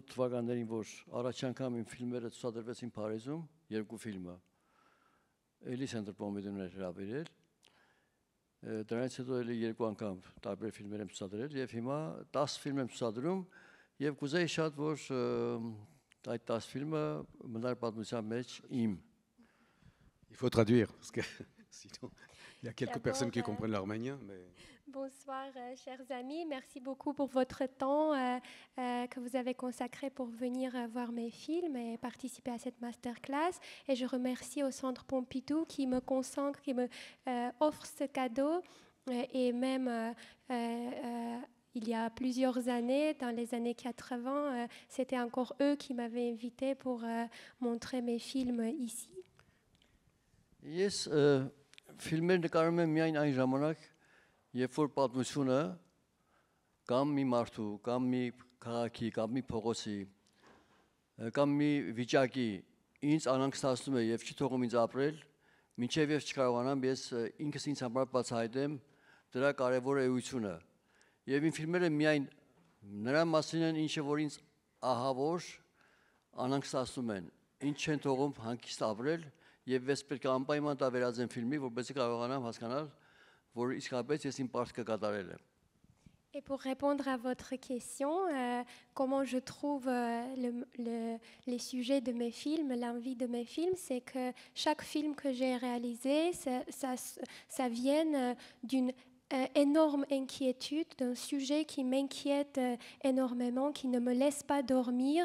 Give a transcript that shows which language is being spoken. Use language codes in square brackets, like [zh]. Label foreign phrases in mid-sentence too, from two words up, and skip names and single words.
[hy] թվականներին, որ առաջ անգամ իմ ֆիլմերը ցուցադրվեցին Փարիզում, երկու ֆիլմը, էլի Center Pompidou-ն էր հրավիրել, դրանից հետո էլի երկու անգամ տարբեր ֆիլմեր եմ ցուցադրել եւ հիմա 10 ֆիլմ եմ ցուցադրում եւ կուզեի շատ որ այդ 10 ֆիլմը մնար պատմության մեջ իմ. [fr] Il faut traduire parce que sinon il y a quelques personnes qui comprennent l'arménien mais Bonsoir, chers amis. Merci beaucoup pour votre temps que vous avez consacré pour venir voir mes films et participer à cette masterclass. Et je remercie au Centre Pompidou qui me consacre, qui me offre ce cadeau. Et même il y a plusieurs années, dans les années 80, c'était encore eux qui m'avaient invité pour montrer mes films ici. Yes, [hy] filmեր նկարում եմ միայն այն ժամանակ, երբ որ պատմությունը կամ մի մարդու, կամ մի քաղաքի, կամ մի փողոցի, կամ մի վիճակի ինձ անհանգստացնում է եւ չի թողում ինձ ապրել, մինչեւ ես չկարողանամ ես ինքս ինձ համար բացահայտեմ դրա կարևոր էությունը։ Եվ իմ ֆիլմերը միայն նրա մասին են, ինչը որ ինձ ահավոր անհանգստացնում են, ինչ չեն թողում հանգիստ ապրել եւ ես պետք է անպայման դա վերածեմ ֆիլմի, որպեսզի կարողանամ հասկանալ [fr] Et pour répondre à votre question, comment je trouve les sujets de mes films, l'envie de mes films, c'est que chaque film que j'ai réalisé, ça vient d'une énorme inquiétude, d'un sujet qui m'inquiète énormément, qui ne me laisse pas dormir.